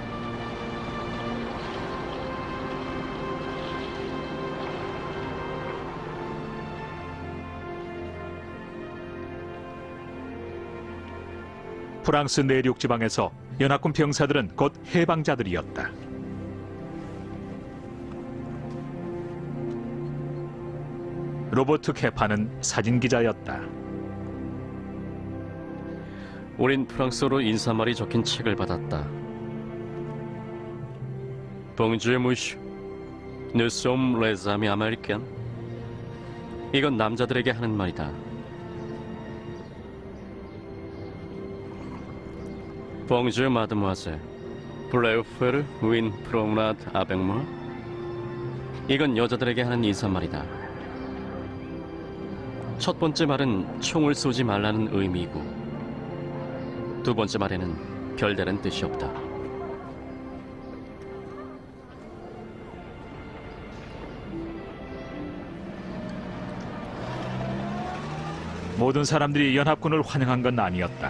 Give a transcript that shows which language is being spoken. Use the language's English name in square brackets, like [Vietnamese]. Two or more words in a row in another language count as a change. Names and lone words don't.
[Korean] 프랑스 내륙 지방에서 연합군 병사들은 곧 해방자들이었다. 로버트 케파는 사진기자였다. 우린 프랑스어로 인사말이 적힌 책을 받았다. [French] Bonjour, monsieur. Nous sommes les amis américains. [Korean] 이건 남자들에게 하는 말이다. [French] Bonjour, mademoiselle. Voulez-vous faire une promenade avec moi? [Korean] 이건 여자들에게 하는 인사말이다. 첫 번째 말은 총을 쏘지 말라는 의미이고 두 번째 말에는 별다른 뜻이 없다. 모든 사람들이 연합군을 환영한 건 아니었다.